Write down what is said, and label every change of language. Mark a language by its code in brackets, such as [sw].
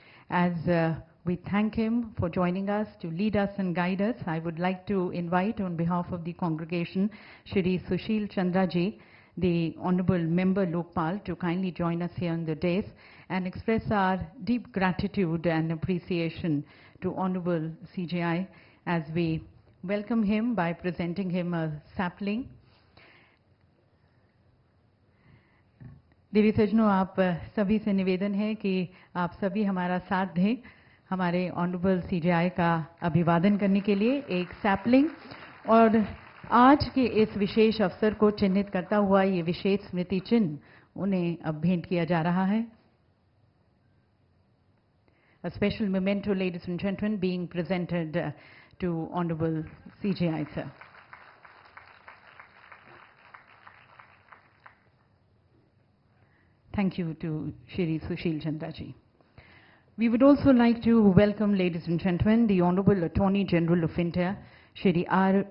[en] As we thank him for joining us to lead us and guide us, I would like to invite on behalf of the congregation, Shri Sushil Chandra ji, the Honorable Member Lokpal, to kindly join us here on the dais and express our deep gratitude and appreciation to Honorable CJI as we welcome him by presenting him a sapling. [hi] देवी सज्जनों, आप सभी से निवेदन है कि आप सभी हमारा साथ दें हमारे ऑनरेबल सीजेआई का अभिवादन करने के लिए एक सैपलिंग और आज के इस विशेष अवसर को चिन्हित करता हुआ ये विशेष स्मृति चिन्ह उन्हें अब भेंट किया जा रहा है. [en] A special memento, ladies and gentlemen, being presented to Honorable CJI, sir. Thank you to Shri Sushil Chandra ji. We would also like to welcome, ladies and gentlemen, the Honorable Attorney General of India, Shri R.